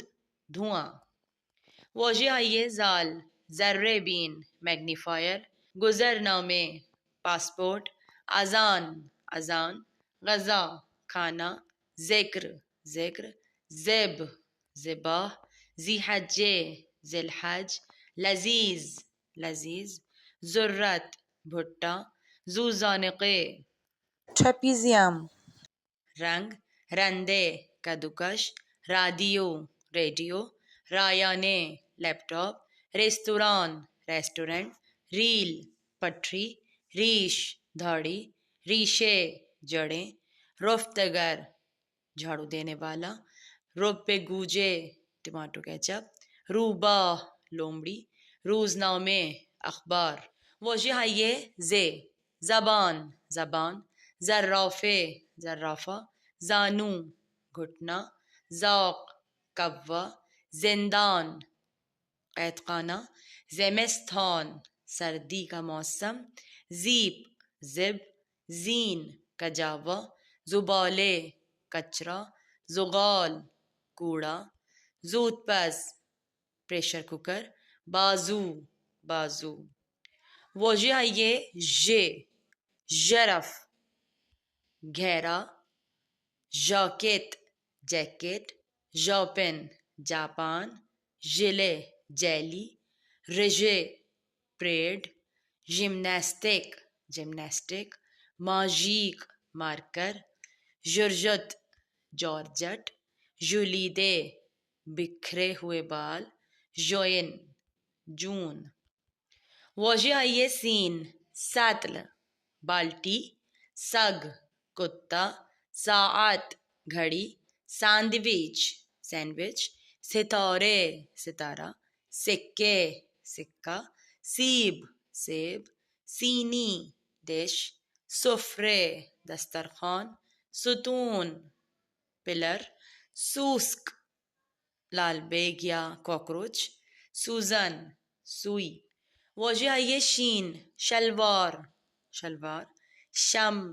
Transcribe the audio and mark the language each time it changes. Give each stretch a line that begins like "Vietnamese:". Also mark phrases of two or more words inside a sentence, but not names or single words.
Persian: دھواں واژه آئیے زال ذرے بین میگنیفائر گزرنامے پاسپورٹ اذان اذان غذا کھانا ذکر ذکر ذب ذبح ذی حجے ذی الحج لذیذ لذیذ ذرت بھٹا ذو ذانقے trapezium, رنگ رندے کدوکش رادیو ریڈیو رایانے لیپ ٹاپ ریستوران ریسٹورنٹ ریل پٹری ریش دھاڑی ریشے جڑیں رفتگر
Urdu: جھاڑو دینے والا
Persian: روپے گوجے
English: tomato ketchup
Persian: روباہ لومڑی روزنامے اخبار واژه آئیے زے زبان زبان زرافے زرافہ زانو گھٹنا ذوق کوا زندان
Urdu: قید خانہ
Persian: زمستان
Urdu: سردی کا موسم
Persian: زیپ زب زین کجاوا زبالے کچرا زغال کوڑا زود پز
English: pressure cooker
Persian: بازو بازو واژه آئیے ژ ژرف گہرا ژاکٹ جیکٹ ژاپن جاپان ژیلے جیلی رژے پریڈ ژمناسٹک جمناسٹک ماژیک مارکر ژرژت جارجٹ ژولیدے
Urdu: بکھرے ہوئے بال
Persian: ژوئن جون واژه آئیے سین سطل بالٹی سگ کتا ساعت گھڑی ساندویچ سینڈوچ ستارے ستارہ سکے سکہ سیب سیب سینی ڈش سفرے دسترخوان ستون پلر سوسک
Urdu: لال بیگ یا کاکروچ
Persian: سوزن سوئی واژه آئیے شین شلوار شلوار شم